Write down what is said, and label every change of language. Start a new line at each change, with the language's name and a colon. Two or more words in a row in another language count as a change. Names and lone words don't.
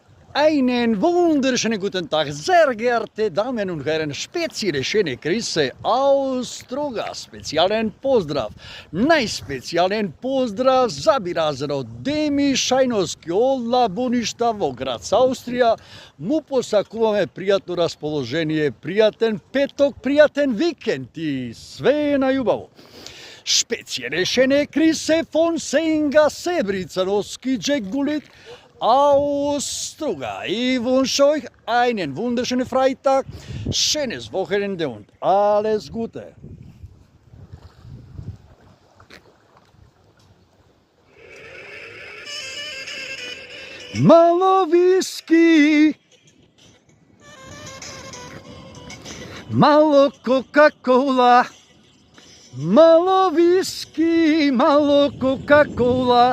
German: Einen wunderschönen guten Tag, sehr geehrte Damen und Herren, spezielle schöne Grüße aus Struga,
Macedonian: специјален поздрав, најспецијален поздрав забиразано Деми Шајновски од Лабуништа во град Австрија. Му посакуваме пријатно расположение, пријатен петок, пријатен викенд и све најубаво.
German: Spezielle schöne Grüße von Senga Sebrizanoski Džegulit aus Struga. Ich wünsche euch einen wunderschönen Freitag, schönes Wochenende und alles Gute.
Macedonian: Malo whisky, malo Coca-Cola, malo whisky, malo Coca-Cola.